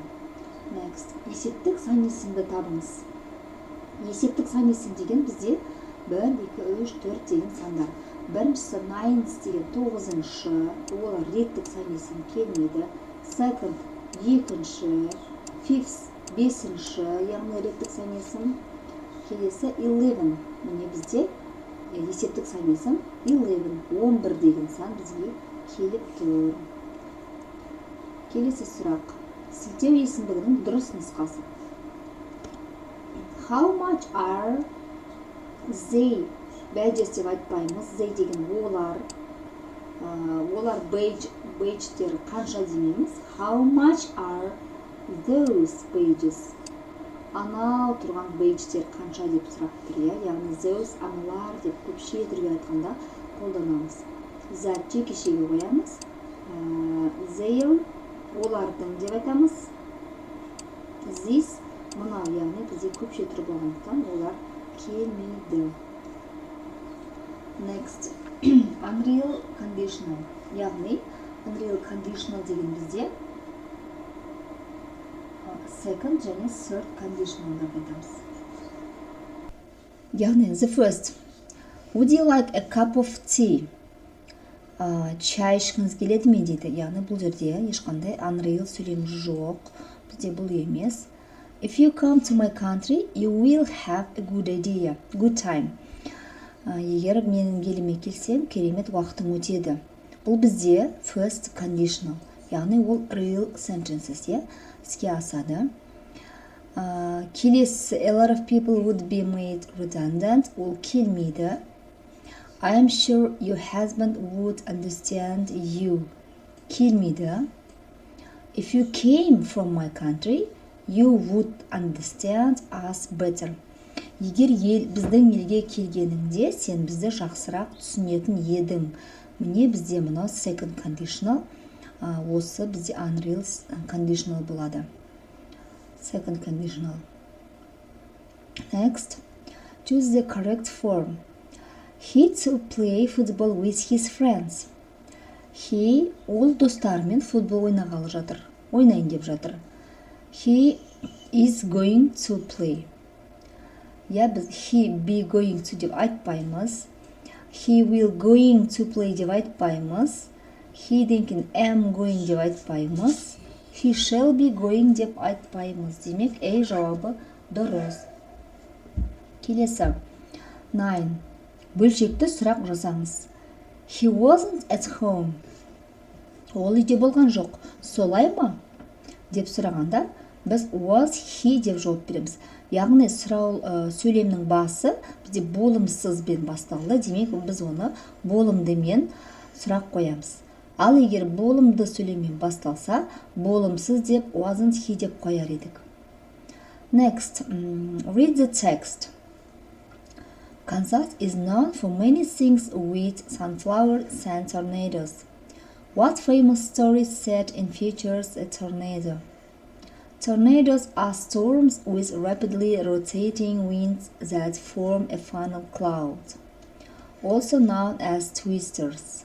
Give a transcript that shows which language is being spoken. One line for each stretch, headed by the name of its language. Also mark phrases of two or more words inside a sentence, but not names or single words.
English: Next.
Kazakh: Есептік сан есімді табыңыз. Есептік сан есім деген бізде 1, 2, 3, 4 деген сандар. Біріншісі ninth деген 9-шы, олар реттік сан есім келмейді. Second, екінші, fifth, 5-шы, яғни реттік сан есім. Келесі 11. Міне бізде есептік сан есім 11 деген сан бізге келіп тұр. Келесі сұрақ. Сілтеу есімдігінің дұрыс нұсқасы.
English: How much are they?
Kazakh: Badges деп айтпаймыз. They деген олар badge-тер қанша демейміз.
English: How much are those badges?
Kazakh: Анау тұрған badge-тер қанша деп сұрап тұр, яғни those аналар деп көпше түрге айтқанда қолданамыз. That жекешеге қоямыз. Their олардың деп айтамыз. This мынау, яғни бізде көпше түр болғандықтан олар келмейді.
English: Next. Unreal conditional.
Kazakh: Яғни
English: unreal conditional
Kazakh: деген бізде second және
English: third conditionalдар
Kazakh: айтамыз.
English: Яғни the first. Would you like a cup of tea?
Kazakh: Чай ішкіңіз келеді ме дейді. Яғни бұл жерде ешқандай unreal сөйлем жоқ. Бізде бұл емес.
English: If you come to my country, you will have a good time.
Kazakh: Егер менің еліме келсем, керемет уақытың өтеді. Бұл бізде
English: first conditional.
Kazakh: Яғни ол
English: real sentences,
Kazakh: іске асады.
English: Келесі a lot of people would be made redundant.
Kazakh: Ол келмейді.
English: I am sure your husband would understand you.
Kazakh: Келмейді.
English: If you came from my country, you would understand us better.
Kazakh: Егер біздің елге келгеніңде, сен бізді жақсырақ түсінетін едің. Міне бізде мынау
English: second conditional.
Kazakh: Осы бізде
English: unreal conditional
Kazakh: болады.
English: Second conditional. Next, choose the correct form. He to play football with his friends.
Kazakh: He ол достарымен футбол ойнағалы жатыр. Ойнайын деп жатыр.
English: He is going to play.
Kazakh: Я біз
English: he be going to
Kazakh: деп айтпаймыз.
English: He will going to play
Kazakh: деп айтпаймыз.
English: He denken am going
Kazakh: деп айтпаймыз.
English: He shall be going
Kazakh: деп айтпаймыз. Демек, A жауабы дұрыс. Келесі. 9. Бөлшекті сұрақ жазаңыз.
English: He wasn't at home.
Kazakh: Ол үйде болған жоқ. Солай ма? Деп сұрағанда, біз
English: was he
Kazakh: деп жауап береміз. Яғни сөйлемнің басы бізде болымсызбен басталды. Демек, біз оны болымдымен сұрақ қоямыз. Ал егер болымды сөйлеммен басталса, болымсыз деп
English: wasn't he
Kazakh: деп қояр едік.
English: Next, read the text. Kansas is known for many things with sunflowers and tornadoes. What famous story set and features a tornado? Tornadoes are storms with rapidly rotating winds that form a funnel cloud, also known as twisters.